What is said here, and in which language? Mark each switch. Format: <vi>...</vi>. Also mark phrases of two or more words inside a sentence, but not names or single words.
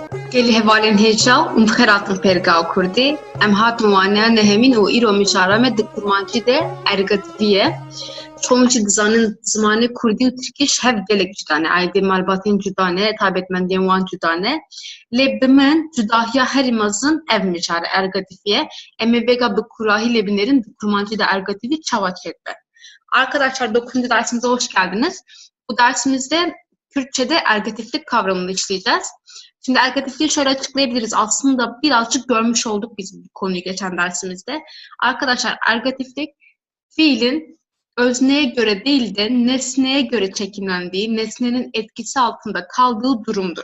<ku>Geli hevalên hêja û xêratên Fêrga Kurdî em hatin wane nehemîn û îro mijara me di kurmancî de ergetiviye. Çoğun jî dizanin zimanê Kurdî û Tirkiş hev gelek cuda ne. Aydê malbatên cuda ne, taybetmendiyên wan cuda ne. Lê bi min cudahiya herî mezin ev mijara ergetiviye. Em ê vêga bi kurahî lê binêrin di kurmancî de ergetivî çawa çêkbe.</ku> <tr>Arkadaşlar 9. dersimize hoş geldiniz. Bu dersimizde Kürtçe'de ergatiflik kavramını işleyeceğiz. Şimdi ergatifliği şöyle açıklayabiliriz. Aslında birazcık görmüş olduk biz bu konuyu geçen dersimizde. Arkadaşlar ergatiflik fiilin özneye göre değil de nesneye göre çekimlendiği, nesnenin etkisi altında kaldığı durumdur.</tr>